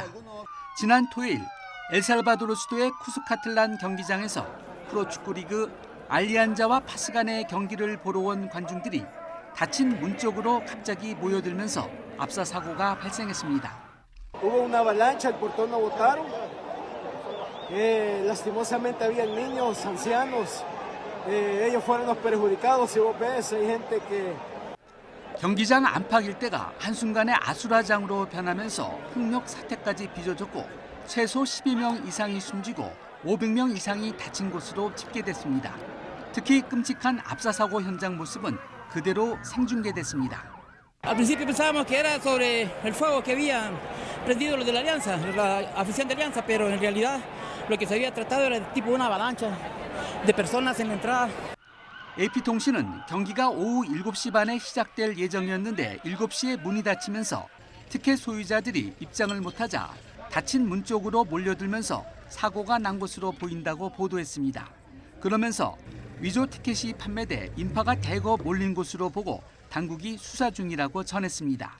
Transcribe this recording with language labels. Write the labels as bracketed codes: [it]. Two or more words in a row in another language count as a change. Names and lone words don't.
[ko] 지난 토요일 엘살바도르 수도의 쿠스카틀란 경기장에서 프로축구 리그 알리안자와 파스 간의 경기를 보러 온 관중들이 닫힌 문 쪽으로 갑자기 모여들면서 압사 사고가 발생했습니다. [es] lastimosamente habían niños, ancianos, ellos fueron los perjudicados. Si vos ves, hay gente que [ko] 경기장 안팎 일대가 한순간에 아수라장으로 변하면서 폭력 사태까지 빚어졌고 최소 12명 이상이 숨지고 500명 이상이 다친 것으로 집계됐습니다. 특히 끔찍한 압사사고 현장 모습은 그대로 생중계됐습니다. [es] Al principio pensábamos que era sobre el fuego que habían prendido los de la Alianza, la afición de Alianza, pero en realidad lo que se había tratado era tipo una avalancha de personas en la entrada. [ko] AP통신은 경기가 오후 7시 반에 시작될 예정이었는데 7시에 문이 닫히면서 티켓 소유자들이 입장을 못하자 닫힌 문 쪽으로 몰려들면서 사고가 난 것으로 보인다고 보도했습니다. 그러면서 위조 티켓이 판매돼 인파가 대거 몰린 것으로 보고 당국이 수사 중이라고 전했습니다.